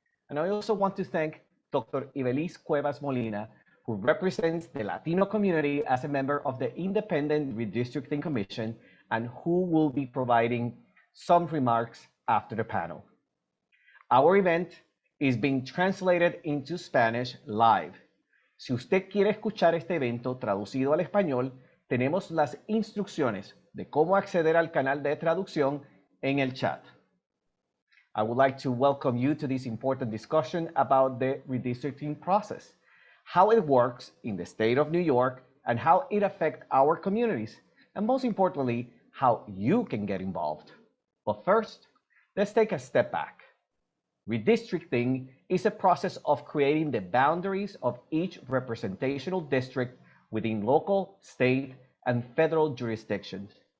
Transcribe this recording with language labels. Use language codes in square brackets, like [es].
[en] And I also want to thank Dr. Ibelis Cuevas Molina, who represents the Latino community as a member of the Independent Redistricting Commission and who will be providing some remarks after the panel. Our event is being translated into Spanish live. [es] Si usted quiere escuchar este evento traducido al español, tenemos las instrucciones de cómo acceder al canal de traducción en el chat. [en] I would like to welcome you to this important discussion about the redistricting process, how it works in the state of New York, and how it affects our communities, and most importantly, how you can get involved. But first, let's take a step back. Redistricting is a process of creating the boundaries of each representational district within local, state, and federal jurisdictions.